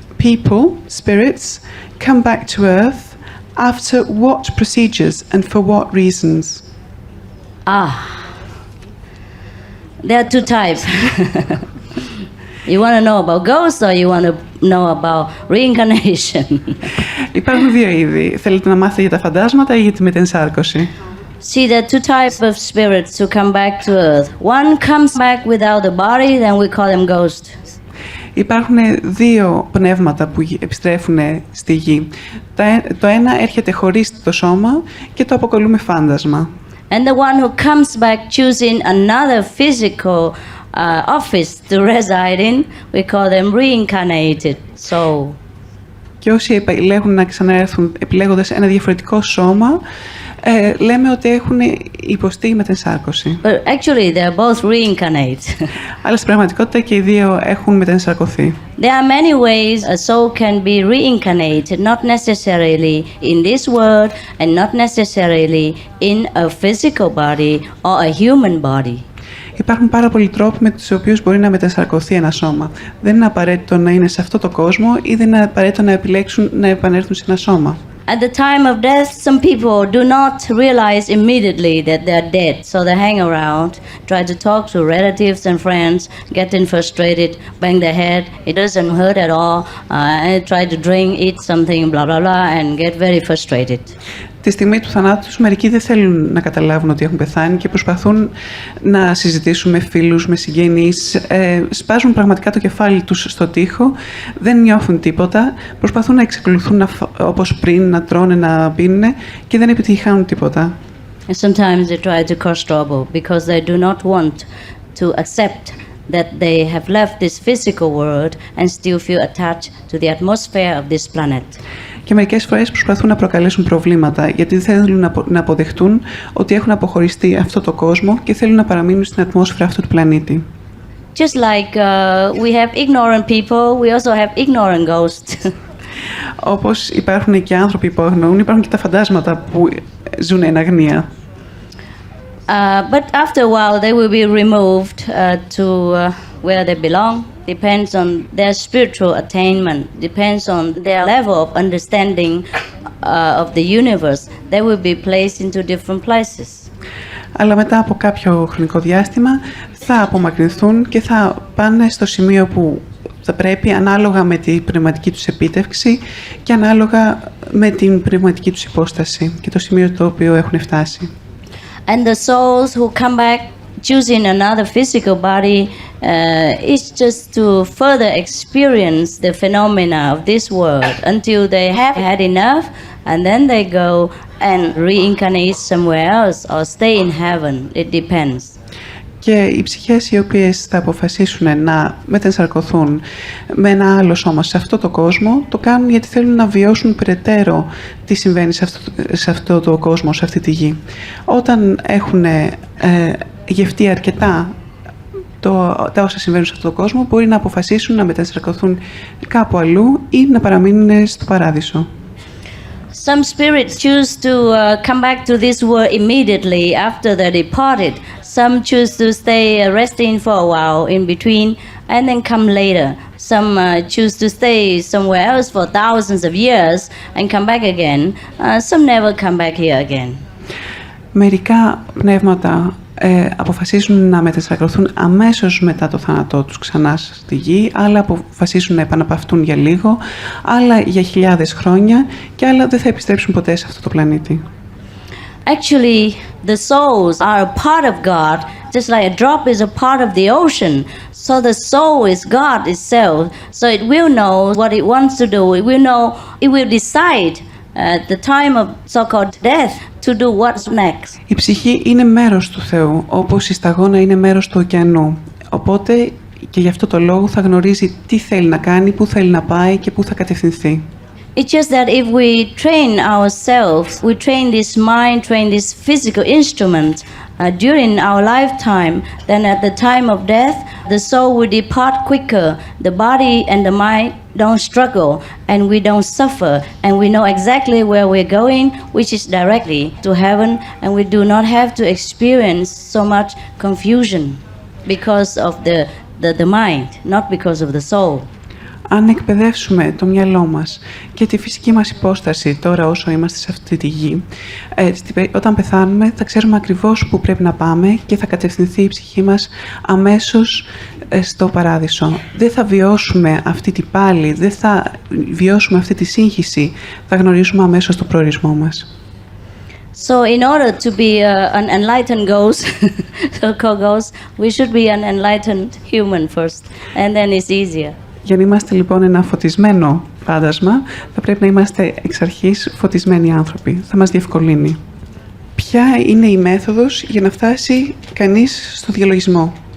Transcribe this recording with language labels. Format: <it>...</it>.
<en>People, spirits, come back to earth after what procedures and for what reasons? There are two types. You want to know about ghosts or you want to know about reincarnation?</en> <el>Υπάρχουν δύο είδη. Θέλετε να μάθετε για τα φαντάσματα ή για τη μετενσάρκωση?</el> <en>See, there are two types of spirits who come back to earth. One comes back without a body, then we call them ghosts.</en> <el>Υπάρχουν δύο πνεύματα που επιστρέφουν στη γη. Το ένα έρχεται χωρίς το σώμα και το αποκαλούμε φάντασμα.</el> <en>And the one who comes back choosing another physical office to reside in, we call them reincarnated soul.</en> <el>Και όσοι επιλέγουν να ξαναέρθουν επιλέγοντας ένα διαφορετικό σώμα, λέμε ότι έχουν υποστεί μετενσάρκωση.</el> <en>But actually they are both reincarnate.</en> <el>Αλλά στην πραγματικότητα και οι δύο έχουν μετενσαρκωθεί.</el> <en>There are many ways a soul can be reincarnated, not necessarily in this world and not necessarily in a physical body or a human body.</en> <el>Υπάρχουν πάρα πολλοί τρόποι με τους οποίους μπορεί να μετενσαρκωθεί ένα σώμα. Δεν είναι απαραίτητο να είναι σε αυτό το κόσμο ή δεν είναι απαραίτητο να επιλέξουν να επανέλθουν σε ένα σώμα.</el> <en>At the time of death, some people do not realize immediately that they are dead, so they hang around, try to talk to relatives and friends, getting frustrated, bang their head, it doesn't hurt at all, and try to drink, eat something, blah blah blah, and get very frustrated.</en> <el>Τη στιγμή του θανάτου τους, μερικοί δεν θέλουν να καταλάβουν ότι έχουν πεθάνει και προσπαθούν να συζητήσουν με φίλους, με συγγενείς, σπάζουν πραγματικά το κεφάλι τους στο τοίχο, δεν νιώθουν τίποτα, προσπαθούν να εξακολουθούν όπως πριν, να τρώνε, να πίνουν και δεν επιτυχάνουν τίποτα.</el> <en>And sometimes they try to cause trouble because they do not want to accept that they have left this physical world and still feel attached to the atmosphere of this planet.</en> <el>Και μερικές φορές προσπαθούν να προκαλέσουν προβλήματα γιατί δεν θέλουν να αποδεχτούν ότι έχουν αποχωριστεί αυτό το κόσμο και θέλουν να παραμείνουν στην ατμόσφαιρα αυτού του πλανήτη.</el> <en>Just like we have ignorant people, we also have ignorant ghosts.</en> <el>Όπως υπάρχουν και άνθρωποι που αγνοούν, υπάρχουν και τα φαντάσματα που ζουν εν αγνία.</el> <en>But after a while they will be removed to where they belong. Depends on their spiritual attainment, depends on their level of understanding of the universe. They will be placed into different places.</en> <el>Αλλά μετά από κάποιο χρονικό διάστημα θα απομακρυνθούν και θα πάνε στο σημείο που θα πρέπει ανάλογα με την πνευματική τους επίτευξη και ανάλογα με την πνευματική τους υπόσταση και το σημείο το οποίο έχουν φτάσει.</el> <en>And the souls who come back choosing another physical body is just to further experience the phenomena of this world until they have had enough, and then they go and reincarnate somewhere else or stay in heaven. It depends.</en> <el>Και οι ψυχές οι οποίες θα αποφασίσουν να μετενσαρκωθούν με ένα άλλο σώμα σε αυτό το κόσμο, το κάνουν γιατί θέλουν να βιώσουν περαιτέρω τι συμβαίνει σε αυτό το κόσμο, σε αυτή τη γη. Όταν έχουν γευτεί αρκετά τα όσα συμβαίνουν σε αυτό το κόσμο, μπορεί να αποφασίσουν να μετενσαρκωθούν κάπου αλλού ή να παραμείνουν στο παράδεισο.</el> <en>Some spirits choose to come back to this world immediately after they departed. Some choose to stay resting for a while in between and then come later. Some choose to stay somewhere else for thousands of years and come back again. Some never come back here again.</en> <el>Μερικά πνεύματα αποφασίζουν να μετενσαρκωθούν αμέσως μετά το θάνατό τους ξανά στη γη, άλλα αποφασίζουν να επαναπαυτούν για λίγο, άλλα για χιλιάδες χρόνια και άλλα δεν θα επιστρέψουν ποτέ σε αυτό το πλανήτη.</el> <en>Actually, the souls are a part of God, just like a drop is a part of the ocean. So the soul is God itself. So it will know what it wants to do. It will know, it will decide at the time of so-called death to do what's next.</en> <el>Η ψυχή είναι μέρος του Θεού, όπως η σταγόνα είναι μέρος του ωκεανού. Οπότε και γι' αυτό το λόγο θα γνωρίζει τι θέλει να κάνει, πού θέλει να πάει και πού θα κατευθυνθεί.</el> <en>It's just that if we train ourselves, we train this mind, train this physical instrument during our lifetime, then at the time of death, the soul will depart quicker. The body and the mind don't struggle, and we don't suffer, and we know exactly where we're going, which is directly to heaven, and we do not have to experience so much confusion because of the the mind, not because of the soul.</en> <el>Αν εκπαιδεύσουμε το μυαλό μας και τη φυσική μας υπόσταση τώρα όσο είμαστε σε αυτή τη γη, όταν πεθάνουμε θα ξέρουμε ακριβώς πού πρέπει να πάμε και θα κατευθυνθεί η ψυχή μας αμέσως στο παράδεισο. Δεν θα βιώσουμε αυτή τη πάλη, δεν θα βιώσουμε αυτή τη σύγχυση, θα γνωρίσουμε αμέσως το προορισμό μας.</el> <en>So in order to be an enlightened ghost, so-called ghost, we should be an enlightened human first, and then it's easier.</en> <el>Για να είμαστε λοιπόν ένα φωτισμένο φάντασμα, θα πρέπει να είμαστε εξ αρχής φωτισμένοι άνθρωποι. Θα μας διευκολύνει. Ποια είναι η μέθοδος για να φτάσει κανείς στο διαλογισμό?</el>